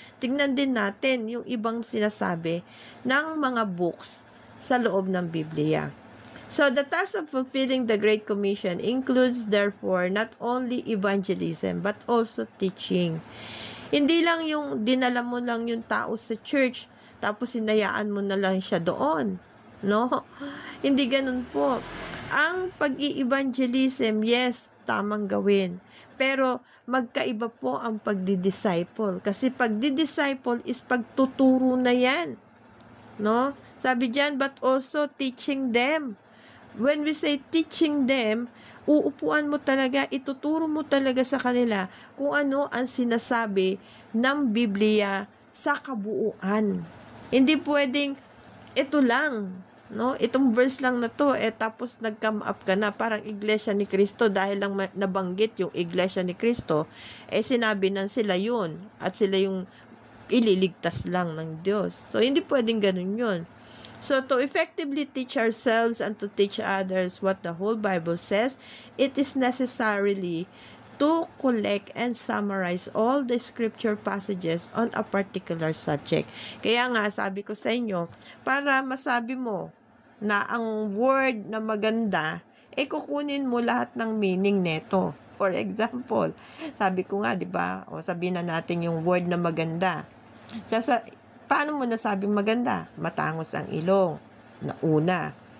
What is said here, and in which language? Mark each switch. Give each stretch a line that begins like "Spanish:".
Filipino: Tignan din natin yung ibang sinasabi ng mga books sa loob ng Biblia.
English: So, the task of fulfilling the Great Commission includes, therefore, not only evangelism, but also teaching.
Filipino: Hindi lang yung dinala mo lang yung tao sa church, tapos hinayaan mo na lang siya doon. No? Hindi ganun po. Ang pag-i-evangelism, yes, tamang gawin. Pero, magkaiba po ang pagdi-disciple. Kasi pagdi-disciple is pagtuturo na yan. No? Sabi diyan,
English: but also teaching them. When we say teaching them,
Filipino: uupuan mo talaga, ituturo mo talaga sa kanila kung ano ang sinasabi ng Biblia sa kabuuan. Hindi pwedeng ito lang, no? Itong verse lang na to, tapos nag-come up ka na, parang Iglesia ni Cristo, dahil lang nabanggit yung Iglesia ni Cristo, sinabi na sila yun, at sila yung ililigtas lang ng Diyos. So, hindi pwedeng ganun yun.
English: So, to effectively teach ourselves and to teach others what the whole Bible says, it is necessarily to collect and summarize all the scripture passages on a particular subject.
Filipino: Kaya nga, sabi ko sa inyo, para masabi mo na ang word na maganda, kukunin mo lahat ng meaning neto. For example, sabi ko nga, di ba, o sabihin na natin yung word na maganda. Paano mo nasabing maganda? Matangos ang ilong. Na una.